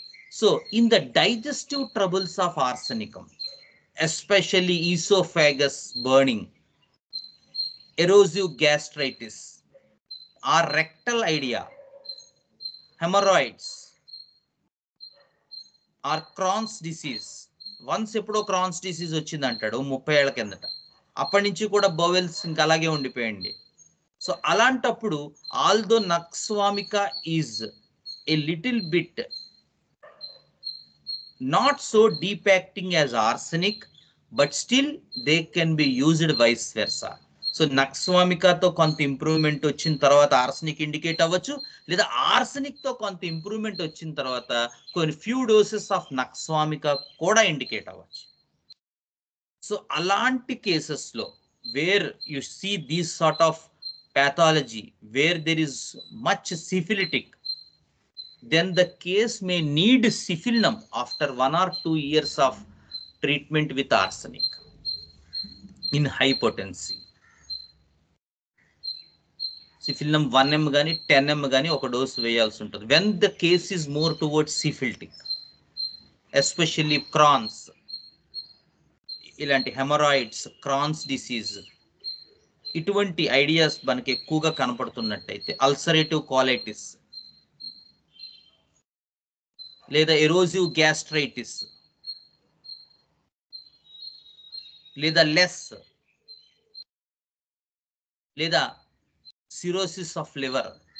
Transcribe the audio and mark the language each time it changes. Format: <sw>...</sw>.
<en>So in the digestive troubles of arsenicum, especially esophagus burning, erosive gastritis, or rectal idea, hemorrhoids, or Crohn's disease.</en> <te>Once ఎప్పుడో Crohn's disease వచ్చింది అంటాడు 30 ఏళ్ల కిందట, అప్పటి నుంచి కూడా బోవెల్స్ ఇంకా అలాగే ఉండిపోయండి. సో అలాంటప్పుడు</te> <en>Although nux vomica is a little bit not so deep acting as arsenic, but still they can be used vice versa.</en> <te>So నక్స్వామికా తో కొంత ఇంప్రూవ్మెంట్ వచ్చిన తర్వాత ఆర్సనిక్ ఇండికేట్ అవ్వచ్చు, లేదా ఆర్సనిక్ తో కొంత ఇంప్రూవ్మెంట్ వచ్చిన తర్వాత కొన్ని</te> <en>few doses of</en> <te>నక్స్వామికా కూడా ఇండికేట్ అవ్వచ్చు. సో అలాంటి కేసెస్ లో</te> <en>Where you see these sort of pathology, where there is much syphilitic, then the case may need syphilinum after 1 or 2 years of treatment with arsenic in high potency.</en> <te>Syphilinum 1 mg గాని 10 mg గాని ఒక dose వేయాల్సి ఉంటుంది</te> <en>when the case is more towards syphilitic, especially Crohn's,</en> <te>ఇలాంటి hemorrhoids, Crohn's disease, ఇటువంటి ideas మనకి ఎక్కువగా కనపడుతున్నట్టయితే, ulcerative colitis లేదా ఎరోజివ్ గ్యాస్ట్రైటిస్ లేదా లెస్ లేదా సిరోసిస్ ఆఫ్ లివర్.</te>